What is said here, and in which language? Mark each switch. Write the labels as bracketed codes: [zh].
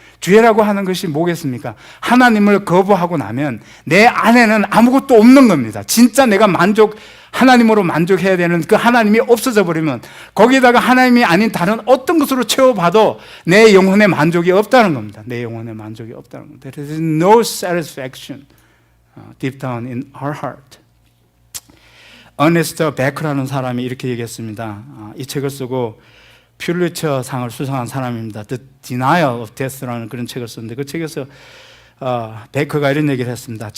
[ko] 죄라고 하는 것이 뭐겠습니까? 하나님을 거부하고 나면 내 안에는 아무것도 없는 겁니다. 진짜 내가 하나님으로 만족해야 되는 그 하나님이 없어져 버리면 거기다가 하나님이 아닌 다른 어떤 것으로 채워봐도 내 영혼의 만족이 없다는 겁니다. 내 영혼의 만족이 없다는 겁니다. [en] There is no satisfaction deep down in our heart. [ko] 어네스트 베크라는 사람이 이렇게 얘기했습니다. 이 책을 쓰고 퓰리처 상을 수상한 사람입니다. The Denial of Death라는 그런 책을 썼는데 그 책에서 베크가 이런 얘기를 했습니다.